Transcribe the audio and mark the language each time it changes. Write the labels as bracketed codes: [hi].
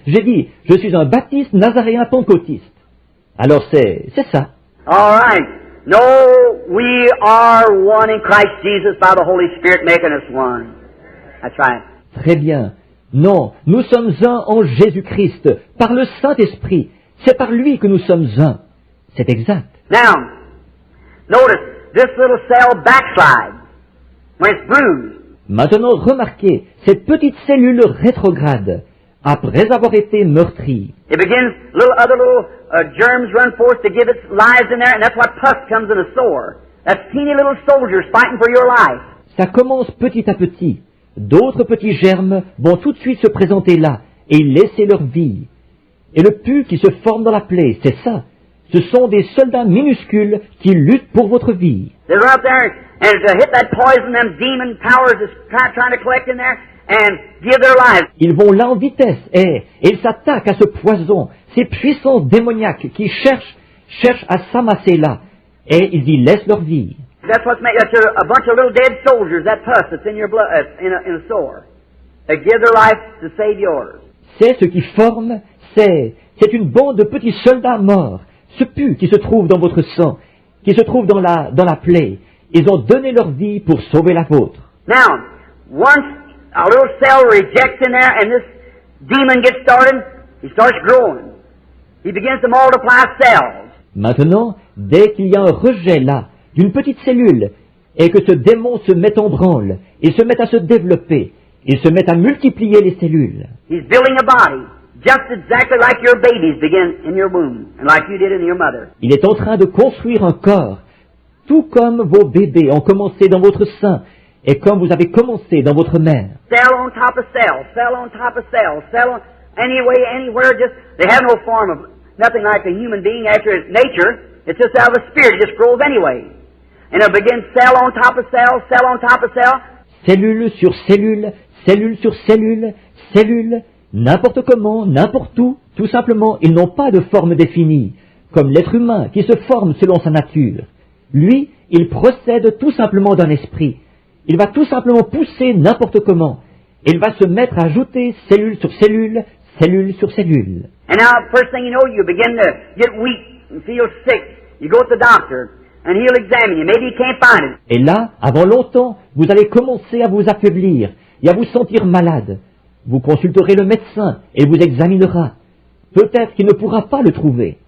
[fr] J'ai dit, je suis un baptiste nazaréen pentecôtiste. Alors c'est ça. [en] All right. No, we are one in Christ Jesus by the Holy Spirit making us one. That's right. [fr] Très bien. Non, nous sommes un en Jésus-Christ, par le Saint-Esprit. C'est par lui que nous sommes un. C'est exact. [en] Now, notice, this little cell backslides when it's bruised. [fr] Maintenant, remarquez, cette petite cellule rétrograde, après avoir été meurtrie. [en] It begins, other little germs run forth to give its lives in there, and that's what pus comes in a sore. That's teeny little soldiers fighting for your life. [fr] Ça commence petit à petit. D'autres petits germes vont tout de suite se présenter là et laisser leur vie. Et le pus qui se forme dans la plaie, c'est ça. Ce sont des soldats minuscules qui luttent pour votre vie. [en] They're out there, and to hit that poison, them demon powers is trying to collect in there and give their lives. [fr] Ils vont là en vitesse et ils s'attaquent à ce poison, ces puissants démoniaques qui cherchent à s'amasser là. Et ils y laissent leur vie. [en] That's what's made. That's a bunch of little dead soldiers. That pus that's in your blood, in a sore. They give their life to save yours. [fr] C'est ce qui forme, c'est une bande de petits soldats morts. Ce pus qui se trouve dans votre sang, qui se trouve dans la plaie, ils ont donné leur vie pour sauver la vôtre. [en] Now, once a little cell rejects in there and this demon gets started, he starts growing. He begins to multiply cells. [fr] Maintenant, dès qu'il y a un rejet là, d'une petite cellule, et que ce démon se met en branle, il se met à se développer, il se met à multiplier les cellules. [en] He's building a body. Just exactly like your babies begin in your womb, and like you did in your mother. [fr] Il est en train de construire un corps, tout comme vos bébés ont commencé dans votre sein, et comme vous avez commencé dans votre mère. [en] Cell on top of cell, cell on top of cell, cell on anyway, anywhere, just, they have no form of, nothing like a human being after its nature, it's just out of the spirit, it just grows anyway. And it begins cell on top of cell, cell on top of cell. [fr] Cellule sur cellule, cellule sur cellule, cellule, n'importe comment, n'importe où, tout simplement, ils n'ont pas de forme définie, comme l'être humain qui se forme selon sa nature. Lui, il procède tout simplement d'un esprit. Il va tout simplement pousser n'importe comment. Il va se mettre à ajouter cellule sur cellule, cellule sur cellule. [en] And now, first thing you know, you begin to get weak and feel sick. You go to the doctor, and he'll examine you. Maybe he can't find it. [fr] Et là, avant longtemps, vous allez commencer à vous affaiblir et à vous sentir malade. Vous consulterez le médecin et il vous examinera. Peut-être qu'il ne pourra pas le trouver.